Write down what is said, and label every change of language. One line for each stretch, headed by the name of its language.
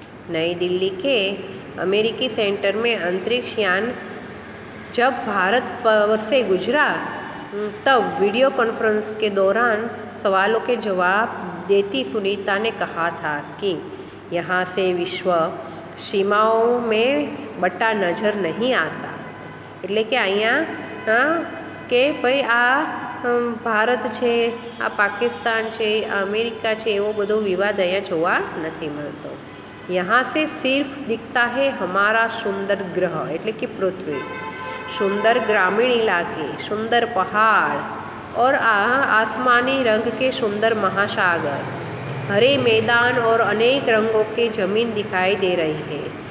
Hindi: नई दिल्ली के अमेरिकी सेंटर में अंतरिक्ष यान जब भारत पर से गुजरा तब वीडियो कॉन्फ्रेंस के दौरान सवालों के जवाब देती सुनीता ने कहा था कि यहाँ से विश्व सीमाओं में बटा नज़र नहीं आता.
Gujarati: એટલે કે અહીંયા કે ભાઈ આ ભારત છે, આ પાકિસ્તાન છે, આ અમેરિકા છે, એવો બધો વિવાદ અહીંયા જોવા નથી મળતો.
Hindi: यहाँ से सिर्फ दिखता है हमारा सुंदर ग्रह
Gujarati: એટલે કે પૃથ્વી,
Hindi: सुंदर ग्रामीण इलाके, सुंदर पहाड़ और आसमानी रंग के सुंदर महासागर, हरे मैदान और अनेक रंगों की ज़मीन दिखाई दे रही है.